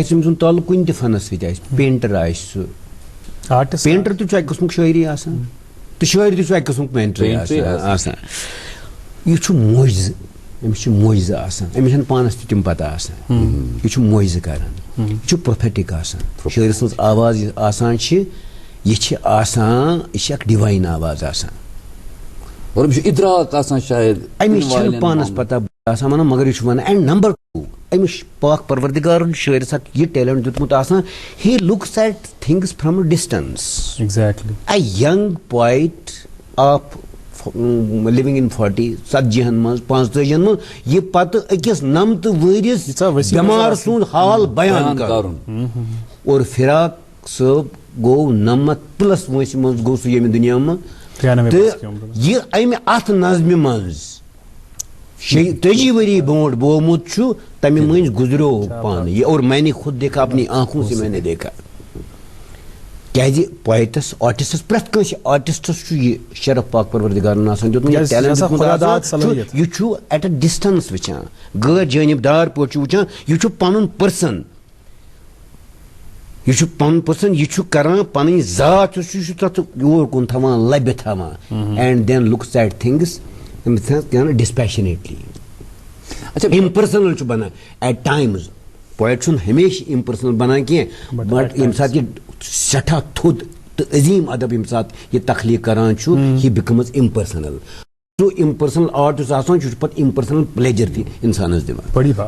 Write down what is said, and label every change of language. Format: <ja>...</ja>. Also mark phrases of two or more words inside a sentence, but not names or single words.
<ks>تٔمۍ سُنٛد تعلق کُنہِ تہِ فنس سۭتۍ آسہِ پینٹر آسہِ سُہ پینٹر تہِ چھُ اکہِ قٕسمُک شٲعری آسان تہٕ شٲعر تہِ چھُ اکہِ قٕسمُک پینٹرٕے آسان یہِ چھُ معجزٕ أمِس چھُ معجزٕ آسان أمِس چھنہٕ پانس تہِ تِم پتہ آسان یہِ چھُ معجزٕ کران یہِ چھُ پروفیٹک آسان شٲعرٕ سٕنٛز آواز یہِ آسان چھِ یہِ چھِ آسان یہِ چھِ اکھ ڈِوایِن آواز آسان اور أمِس چھُ اِدراک آسان شاید أمِس چھنہٕ پانس پتہ آسان ونان مگر یہِ چھُ ونان</ks> <en>and number 2</en> <ks>أمِس چھُ پاک پروردِگارن شٲعرس اکھ یہِ ٹیلنٹ دیُتمُت آسان</ks> <en>he looks at things from distance</en> <ks>ایگزیکٹلی</ks> <en>a young poet of living in 40</en> <ks>ژتجی منٛز 45 منٛز یہِ پتہٕ أکِس 90 ؤرِس بٮ۪مار سُنٛد حال بیان کرُن اور فراق صٲب گوٚو 90+ وٲنٛسہِ منٛز گوٚو سُہ ییٚمہِ دُنیا منٛز تہٕ یہِ امہِ اتھ نظمہِ منٛز 30 ؤری برونٛٹھ بومُت چھُ تمہِ مٔنٛزۍ گُزریو پانہٕ یہِ</ks> <ur>اور میں نے خود دیکھا اپنی آنکھوں سے میں نے دیکھا</ur> <ks>کیازِ پویٹس آرٹسٹس پرٛٮ۪تھ کٲنٛسہِ آرٹسٹس چھُ یہِ شرف پاک پروردِگارن آسان دیُتمُت یہِ ٹیلنٹ دیُتمُت یہِ چھُ</ks> <en>at a distance</en> <ks>وٕچھان غٲر جٲنِبدار پٲٹھۍ چھُ وٕچھان یہِ چھُ پنُن پٔرسن یہِ چھُ کران پنٕنۍ ذات یُس چھُ یہِ چھُ تتھ یور کُن تھاوان لبہِ تھاوان</ks> <en>and then looks at things dispassionately impersonal</en> <ks>چھُ بنان</ks> <en>at times</en> <ks>پویٹ چھُنہٕ ہمیشہِ امپرسنل بنان کینٛہہ بٹ ییٚمہِ ساتہٕ یہِ سٮ۪ٹھاہ تھوٚد تہٕ عظیٖم ادب ییٚمہِ ساتہٕ یہِ تخلیٖق کران چھُ</ks> <en>he becomes impersonal</en> <ks>سُہ</ks> <en>impersonal art</en> <ks>یُس آسان چھُ یہِ چھُ پتہٕ</ks> <en>impersonal pleasure</en> <ks>تہِ انسانس دِوان</ks>